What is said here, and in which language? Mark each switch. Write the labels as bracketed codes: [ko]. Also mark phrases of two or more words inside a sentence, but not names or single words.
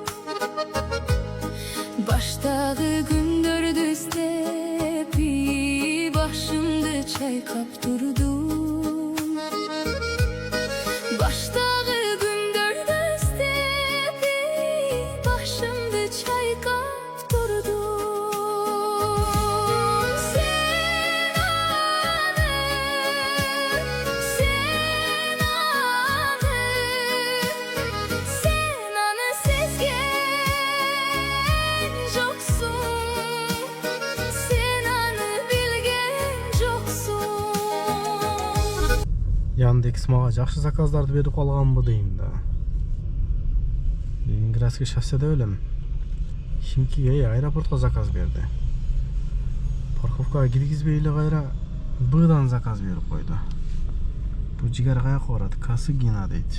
[ky] Баштагы күндөрдү издеп башымды чайкап турдум. Баштагы күндөрдү издеп башымды чайкап турдум. Сен аны сезген жоксуң. Сен аны билген жоксуң. Яндекс мага жакшы заказдарды берип калганбы дейм да. Ленинградский шосседе элем. Химкиге аэропортко заказ берди. Парковкага киргизбей эле кайра Б'дан заказ берип койду. Бу жигер каяка барат? Касыгина дейт.